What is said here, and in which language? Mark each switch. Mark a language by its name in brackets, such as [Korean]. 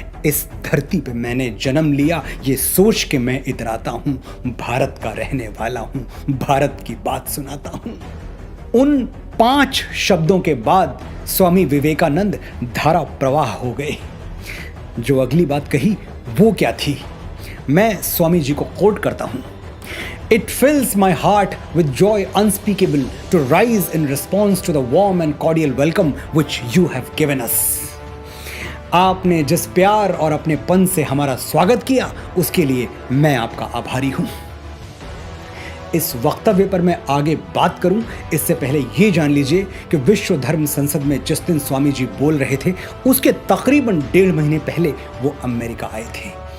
[Hindi] इस धरती पे मैंने जन्म लिया, ये सोच के मैं इतराता हूँ, भारत का रहने वाला हूँ, भारत की बात सुनाता हूँ। उन 5 शब्दों के बाद स्वामी विवेकानंद धारा प्रवाह हो गए। जो अगली बात कही वो क्या थी, मैं स्वामी जी को कोट करता हूं। [English] It fills my heart with joy unspeakable to rise in response to the warm and cordial welcome which you have given us. [Hindi] आपने जिस प्यार और अपनेपन से हमारा स्वागत किया, उसके लिए मैं आपका आभारी हूं। इस वक्तव्य पर मैं आगे बात करूं, इससे पहले ये जान लीजिए कि विश्व धर्म संसद में जिस दिन स्वामी जी बोल रहे थे, उसके तकरीबन 1.5 महीने पहले वो अमेरिका आए थे।